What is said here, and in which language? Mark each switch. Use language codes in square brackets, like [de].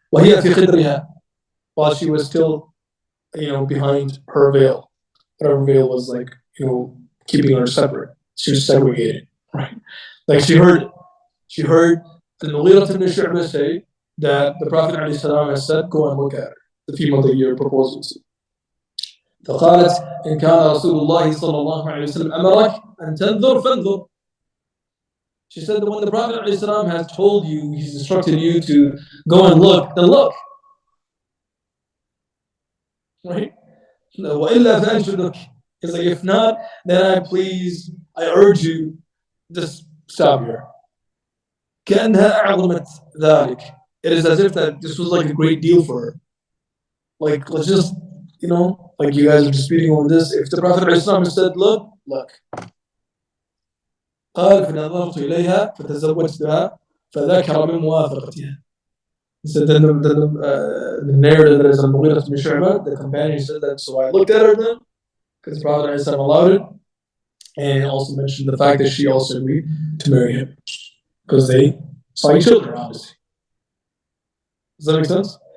[ar] وهي في خدرها, [en] while she was still, behind her veil. Whatever veil was like, keeping her separate. She was segregated, right? Like she heard Al-Mughirah ibn Shu'bah say that the Prophet ﷺ has said, go and look at her, the female that you're proposing to. [ar] فقالت إن كان رسول الله صلى الله عليه وسلم أمرك أن تنظر فانظر. [en] She said that when the Prophet ﷺ has told you, he's instructed you to go and look, then look. Right? [ar] وإلا فأنشدك. [en] It's like, if not, then I urge you, just stop here. [ar] كأنها أعظمت ذلك. [en] It is as if that this was like a great deal for her. Like, let's just, like you guys are disputing over this. If the Prophet ﷺ said, look. [ar] قال فنظرت إليها فتزوجتها فذكر من موافقتها. [en] So then the narrative that is Al-Mughirah ibn Shu'bah, the companion said that, so I looked at her then, because the Prophet ﷺ allowed it, and also mentioned the fact that she also agreed to marry him, because they saw each other, obviously. Does that make sense?